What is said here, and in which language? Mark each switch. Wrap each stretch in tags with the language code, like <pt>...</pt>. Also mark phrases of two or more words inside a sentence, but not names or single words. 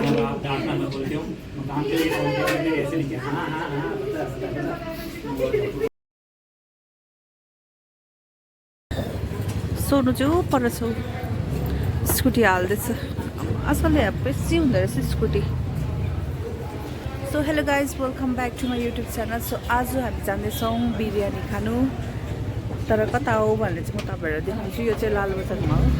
<hi>आप डांटना मत बोलते हो, काम के लिए फोन करते ऐसे नहीं किया। हाँ हाँ हाँ</hi> <ne>सोनु चाहिँ पर छौ स्कुटी हाल्दैछ आजकल बेसी हुँदो रहेछ स्कुटी</ne> <en>so hello guys welcome back to my YouTube channel so</en> <ne>आज हामी जाँदैछौँ बिरयानी खानु तर कता हो भनेर चाहिँ म तपाईँहरूलाई देखाउँछु यो चाहिँ लालबजारमा</ne>